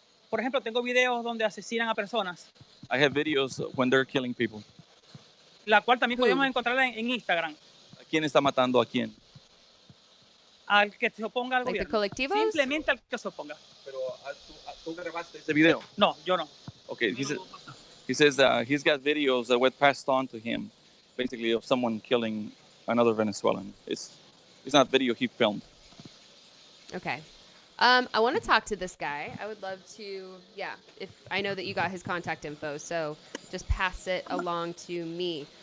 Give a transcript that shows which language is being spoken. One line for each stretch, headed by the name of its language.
Spanish: por ejemplo, tengo videos donde asesinan a personas,
English: I have videos when they're killing people.
Spanish: la cual también podemos encontrarla en Instagram. ¿Quién está matando a quién? Al que se oponga al
English: Like the
Spanish: gobierno. colectivos? Simplemente al que se oponga. Pero tú grabaste ese video. No, yo no.
English: Okay, he says he's got videos that were passed on to him, basically of someone killing another Venezuelan. It's not video he filmed. Okay. I want to talk to this guy. I would love to, if I know that you got his contact info, so just pass it along to me.